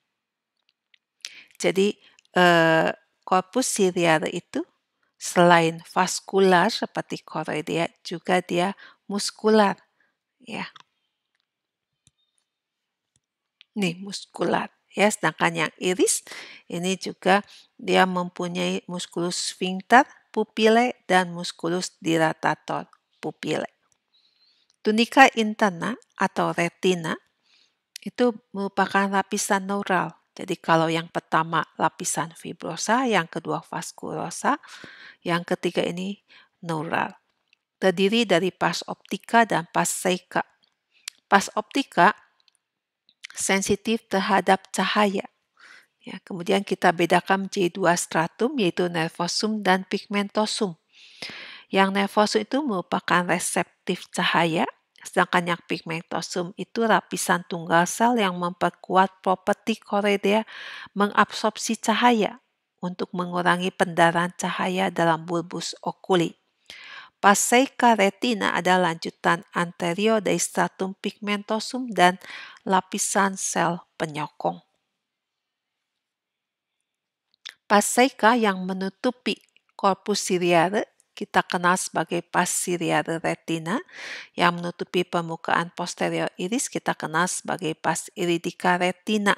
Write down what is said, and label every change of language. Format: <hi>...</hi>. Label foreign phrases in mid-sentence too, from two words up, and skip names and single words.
<id>Jadi korpus ciliare itu selain vaskular seperti choroidea juga dia muskular. Ya. Nih muskular. Ya, sedangkan yang iris ini juga dia mempunyai musculus sphincter pupilae dan musculus dilatator pupilae. Tunica interna atau retina itu merupakan lapisan neural. Jadi kalau yang pertama lapisan fibrosa, yang kedua vaskulosa, yang ketiga ini neural. Terdiri dari pars optica dan pars seica. Pars optica sensitif terhadap cahaya. Ya, kemudian kita bedakan menjadi 2 stratum, yaitu nervosum dan pigmentosum. Yang nervosum itu merupakan reseptif cahaya, sedangkan yang pigmentosum itu lapisan tunggal sel yang memperkuat properti choroidea mengabsorpsi cahaya untuk mengurangi pendarahan cahaya dalam bulbus oculi. Pars seica retina adalah lanjutan anterior dari stratum pigmentosum dan lapisan sel penyokong. Pars seica yang menutupi corpus ciliare kita kenal sebagai pars ciliare retina, yang menutupi permukaan posterior iris kita kenal sebagai pars iridica retina.</id>